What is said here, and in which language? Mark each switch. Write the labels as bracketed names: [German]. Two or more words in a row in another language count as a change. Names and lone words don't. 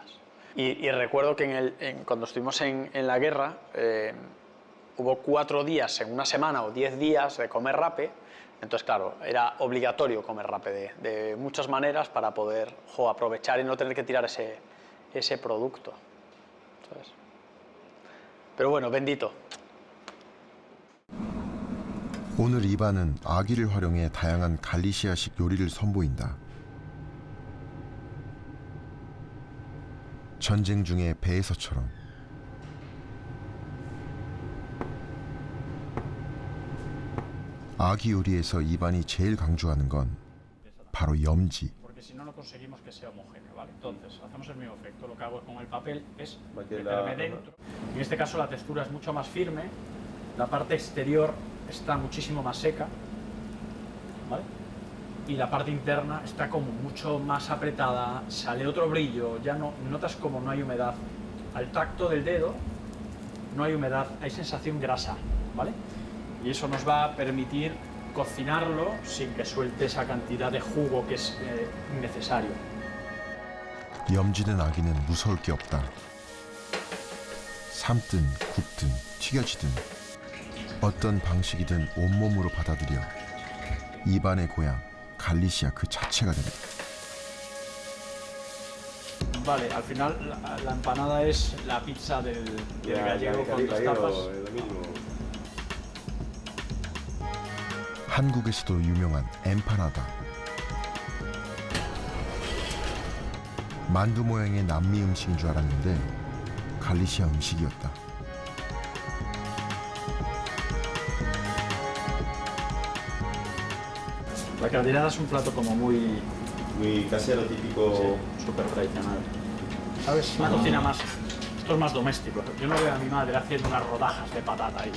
[Spanish] Y recuerdo que cuando estuvimos en la guerra hubo 4 días en una semana o 10 días de comer rape. Entonces, claro, era obligatorio comer rape de muchas maneras para poder aprovechar y no tener que tirar ese producto. ¿Sabes? Pero bueno, bendito. [Korean] 오늘 이반은 아귀를 활용해 다양한 갈리시아식 요리를 선보인다. 전쟁 중에 배에서처럼. 아귀 요리에서 이반이 제일 강조하는 건 바로 염지. [Spanish] Porque si no, no conseguimos que sea homogéneo, ¿vale? Entonces, hacemos el mismo efecto. Lo que hago con el papel es meterme dentro. En este caso, la textura es mucho más firme. La parte exterior está muchísimo más seca, ¿vale? Y la parte interna está como mucho más apretada, sale otro brillo, ya no notas como no hay humedad. Al tacto del dedo no hay humedad, hay sensación grasa, ¿vale? Y eso nos va a permitir cocinarlo sin que suelte esa cantidad de jugo que es innecesario. [Korean] 염지는 아귀는 무서울 게 없다. 삶든 굽든 튀겨지든 어떤 방식이든 온몸으로 받아들여 이반의 고향 갈리시아 그 자체가 됩니다. [Spanish] Vale, al final la empanada es la pizza del gallego con dos tapas. [Korean] 한국에서도 유명한 엠파나다. 만두 모양의 남미 음식인 줄 알았는데 갈리시아 음식이었다. [Spanish] La calderada es un plato como muy casero, típico. Sí, súper tradicional. ¿Sabes? Una cocina más. Esto es más doméstico. Yo no veo a mi madre haciendo unas rodajas de patata y.